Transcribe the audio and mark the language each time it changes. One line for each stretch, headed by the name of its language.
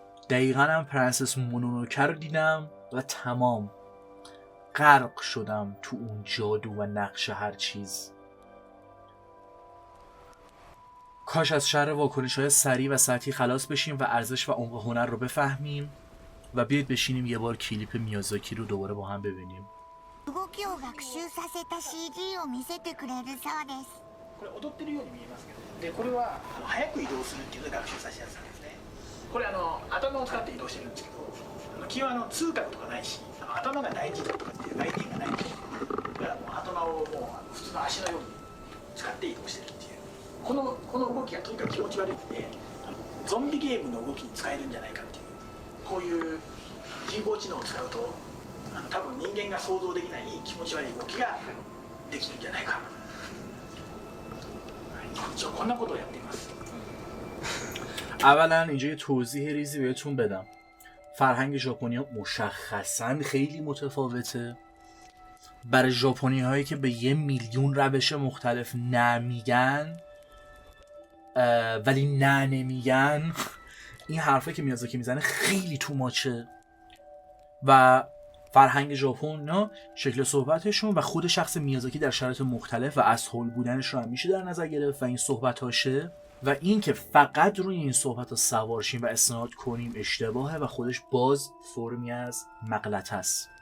Persian: دقیقا هم پرنسس مونونوکه رو دیدم و تمام غرق شدم تو اون جادو و نقش هر چیز. کاش از شر واکنش‌های سریع و سطحی خلاص بشیم و ارزش و عمق هنر رو بفهمیم و بیاید بشینیم یه بار کلیپ میازاکی رو دوباره با هم ببینیم.
Japanese: 動きを学習させた CG を見せてくれるそうです。これ踊ってるように見えますけど、でこれは早く移動するっていうのを学習させたやつなんですね。これ頭を使って移動してるんですけど、基本痛覚とかないし、頭が大事だとかっていう概念がないんで、だからもう頭をもう普通の足のように使って移動してるっていう。この動きがとにかく気持ち悪いんで、ゾンビゲームの動きに使えるんじゃないかっていう。こういう人工知能を使うと多分人間が想像できない気持ち悪い動きができるんじゃないか。一応こんなことをやっています。
Persian: اولا اینجا یه توضیح ریزی بهتون بدم. فرهنگ ژاپنی‌ها مشخصاً خیلی متفاوته. برای ژاپنی هایی که به 1 میلیون روش مختلف نمیگن ولی نمیگن، این حرفه که میازاکی میزنه خیلی تو ماچه و فرهنگ ژاپن نه، شکل صحبتشون و خود شخص میازاکی در شرایط مختلف و اسهول بودنش رو هم میشه در نظر گرفت و این صحبتاشه و این که فقط روی این صحبت ها سوار شیم و استناد کنیم اشتباهه و خودش باز فرمی از مغلطه است.